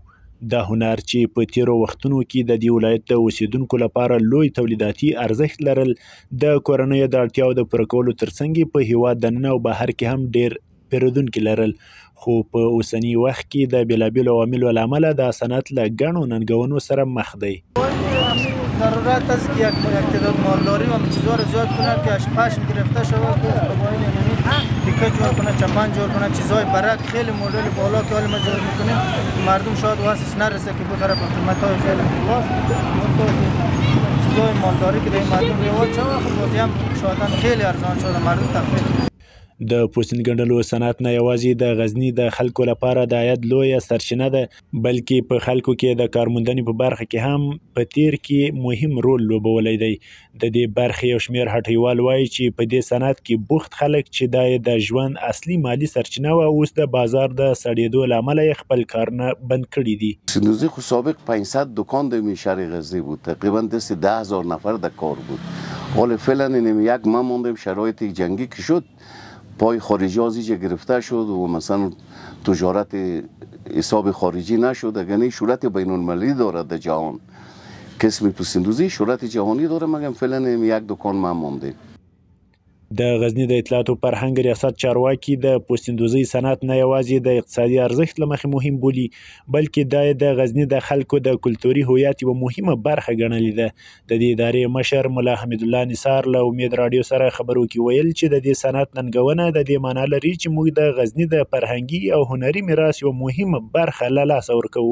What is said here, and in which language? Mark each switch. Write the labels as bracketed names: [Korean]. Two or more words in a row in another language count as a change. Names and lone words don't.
[Pashto] دا هنر چې په تیرو وختونو کې د دې ولایت د اوسیدونکو لپاره لوی تولیداتي ارزښت لرل، د کورنیو د اړتیاو د پوره کولو ترڅنګ په هیواد دننه او بهر کې هم ډیر پیرودونکي لرل. خو په اوسني وخت کې د بېلابېلو عواملو له امله دا صنعت له ګڼو ننګونو سره مخ دی. [Persian] ضرورت است که یک تعداد مالداری و چیزها را زیاد کنه که پشم گرفته شود، دیگه جور کنه، چپن جور کنه، چیزهای برک خیلی مدل بالا که حال ما جور میکنیم مردم شاید واسش نرسه که بو طرف قیمت‌های خیلی بالا چیزهای مالداری که در مردم رواج شود، خب بازی هم شاید خیلی ارزان شده مردم تخفیف. [Pashto] د پوستین ګنډلو صنعت نه یوازې د غزني د خلکو لپاره د عاید لویه سرچینه ده، بلکې په خلکو کې د کارموندنې په برخه کې هم په تیر کې مهم رول لوبولی دی. د دې برخې یو شمېر هټیوال وایي چې په دې صنعت کې بوخت خلک چې دا د ژوند اصلي مالي سرچینه وه، اوس د بازار د سړېدو له امله یې خپل کارونه بند کړي دي. [Persian] پوستندوزی خو سابق 500 دکان در شهر غزنی بود، تقریبا دست 10,000 نفر در کار بود. حالا فعلا یک ما موندیم، شرایط جنگی که شد پای خارجی ازیجا گرفته شد و مثلا تجارت حساب خارجی نشد. اگر این شهرت بین المللی دارد در جهان، قسم پوستندوزی شهرت جهانی داره، مگم فعلا یک دکان ما مونده. [Pashto] د غزني د اطلاعات او فرهنګ ریاست چارواکي د پوستندوزۍ صنعت نه یوازې د اقتصادي ارزښت له مخې مهم بولي، بلکې دا د غزني د خلکو د کلتوري هویت یوه مهمه برخه ګڼلې ده. د دې ادارې مشر ملا حمید الله نثار له امید راډیو سره خبرو کې ویل چې د دې صنعت ننګونه د دې معنا لري چې موږ د غزني د فرهنګي او هنري میراث یوه مهمه برخه له لاسه ورکوو.